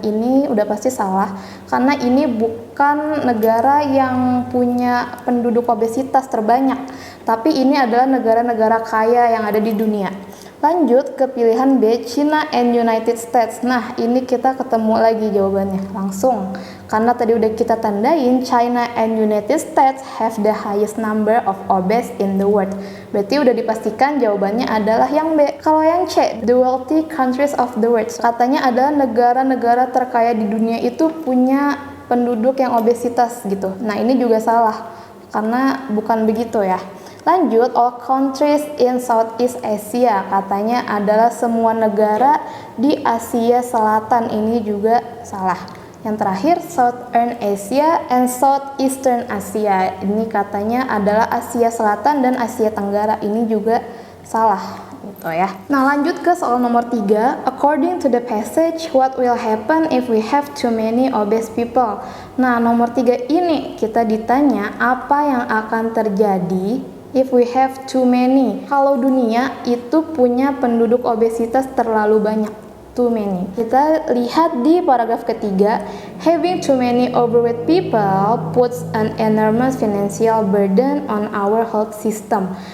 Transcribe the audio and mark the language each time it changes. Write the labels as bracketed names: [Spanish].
[Indonesian] Ini udah pasti salah, karena ini bukan negara yang punya penduduk obesitas terbanyak, tapi ini adalah negara-negara kaya yang ada di dunia. Lanjut ke pilihan B, China and United States. Nah, ini kita ketemu lagi jawabannya langsung. Karena tadi udah kita tandain, [English] China and United States have the highest number of obese in the world. [Indonesian] Berarti udah dipastikan jawabannya adalah yang B. Kalau yang C, [English] the wealthy countries of the world. [Indonesian] Katanya adalah negara-negara terkaya di dunia itu punya penduduk yang obesitas gitu. Nah, ini juga salah, karena bukan begitu ya. Lanjut, [English] all countries in Southeast Asia, [Indonesian] katanya adalah semua negara di Asia Selatan. Ini juga salah. Yang terakhir, Southern Asia and Southeastern Asia, ini katanya adalah Asia Selatan dan Asia Tenggara. Ini juga salah gitu ya. Nah, lanjut ke soal nomor 3. [English] According to the passage, what will happen if we have too many obese people? [Indonesian] Nah, nomor 3 ini kita ditanya apa yang akan terjadi [English] if we have too many. [Indonesian] Kalau dunia itu punya penduduk obesitas terlalu banyak. [English] Too many. [Indonesian] Kita lihat di paragraf ketiga, [English] having too many overweight people puts an enormous financial burden on our health system.